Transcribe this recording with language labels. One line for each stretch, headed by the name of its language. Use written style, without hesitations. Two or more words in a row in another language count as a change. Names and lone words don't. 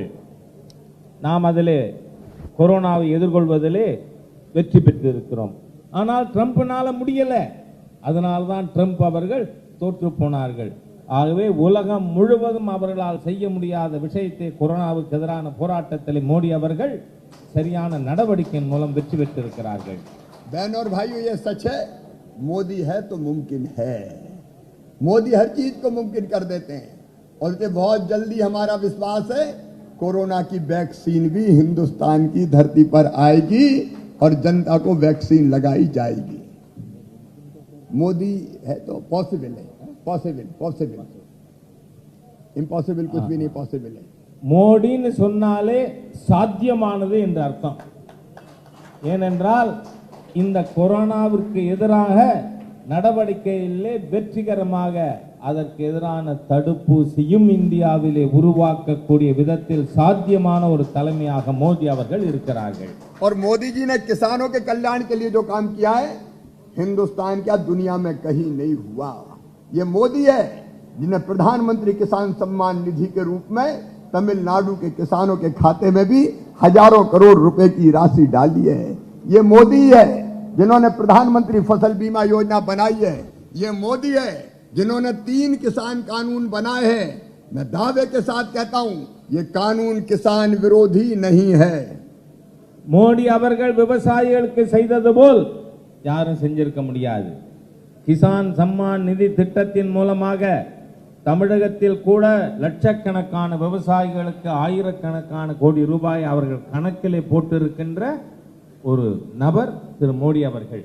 Tamil: நாம் அதிலே கொரோனாவை எதிர்கொள்வதிலே வெற்றி பெற்றிருக்கிறோம். ஆனால் ட்ரம்ப்னால முடியல. அதனால்தான் ட்ரம்ப் அவர்கள் தோற்று போனார்கள். ஆகவே உலகம் முழுவதும் அவர்களால் செய்ய முடியாத விஷயத்தை கொரோனாவுக்கு எதிரான போராட்டத்தில் மோடி அவர்கள் சரியான நடவடிக்கையின் மூலம் வெற்றி பெற்றிருக்கிறார்கள்.
Hindi: बहन और भाइयों, ये सच है, मोदी है तो मुमकिन है। मोदी हर चीज को मुमकिन कर देते हैं और ये बहुत जल्दी हमारा विश्वास है कोरोना की वैक्सीन भी हिंदुस्तान की धरती पर आएगी और जनता को वैक्सीन लगाई जाएगी। मोदी है तो पॉसिबल है,
English: possible possible,
Hindi: इम्पॉसिबल कुछ भी नहीं पॉसिबल है।
Tamil: மோடின்னு சொன்னாலே சாத்தியமானது என்று அர்த்தம். ஏனென்றால் இந்த கொரோனாவிற்கு எதிராக நடவடிக்கையிலே வெற்றிகரமாக அதற்கு எதிரான தடுப்பூசியும் இந்தியாவிலே உருவாக்கக்கூடிய விதத்தில் சாத்தியமான ஒரு தலைமையாக மோடி அவர்கள் இருக்கிறார்கள்.
Hindi: और मोदी जी ने किसानों के कल्याण के लिए जो काम किया है, हिंदुस्तान क्या दुनिया में कहीं नहीं हुआ। ये मोदी है जिन्हें प्रधानमंत्री किसान सम्मान निधि के रूप में तमिलनाडु के किसानों के खाते में भी हजारों करोड़ रुपए की राशि डाली है। ये मोदी है जिन्होंने प्रधानमंत्री फसल बीमा योजना बनाई है। ये मोदी है जिन्होंने 3 किसान कानून बनाए हैं। मैं दावे के साथ कहता हूं, ये कानून किसान विरोधी नहीं है।
Tamil: மோடி அவர்கள் விவசாயிகளுக்கு செய்தது போல் யாரும் செஞ்சிருக்க முடியாது. கிசான் சம்மான் நிதி திட்டத்தின் மூலமாக தமிழகத்தில் கூட லட்சக்கணக்கான விவசாயிகளுக்கு ஆயிரக்கணக்கான கோடி ரூபாய் அவர்கள் கணக்கிலே போட்டிருக்கின்ற ஒரு நபர் திரு மோடி அவர்கள்.